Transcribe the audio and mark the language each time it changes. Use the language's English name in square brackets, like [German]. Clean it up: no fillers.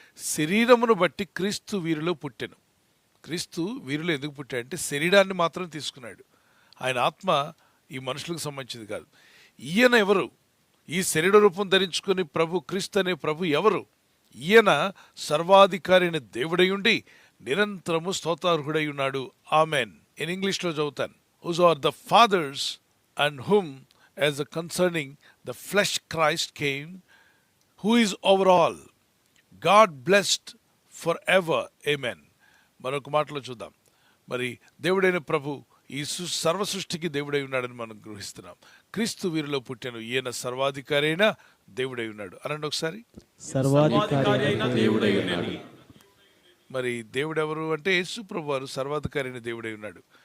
[Telugu] శరీరమును బట్టి క్రీస్తు వీరిలో పుట్టెను. క్రీస్తు వీరిలో ఎందుకు పుట్టాడంటే శరీరాన్ని మాత్రం తీసుకున్నాడు. ఆయన ఆత్మ ఈ మనుషులకు సంబంధించింది కాదు. ఈయన ఎవరు? ఈ శరీర రూపం ధరించుకుని ప్రభు, క్రీస్తు అనే ప్రభు ఎవరు? ఈయన సర్వాధికారైన దేవుడై ఉండి నిరంతరము స్తోత్రార్హుడై ఉన్నాడు. ఆమెన్. ఇన్ ఇంగ్లీష్లో చదువుతాను. [English] Whose are the fathers and whom as concerning the flesh Christ came, who is over all, God blessed forever. [Telugu] Amen. మరొక మాటలో చూద్దాం. మరి దేవుడైన ప్రభు ఈ సర్వ సృష్టికి దేవుడై ఉన్నాడని మనం గ్రహిస్తున్నాం. క్రీస్తు వీరిలో పుట్టాను, ఈయన సర్వాధికారైన దేవుడై ఉన్నాడు. అనండి ఒకసారి. సర్వాధికారైన దేవుడై ఉన్నాడు. మరి దేవుడు ఎవరు అంటే యేసు ప్రభు వారు సర్వాధికారైన దేవుడై ఉన్నాడు.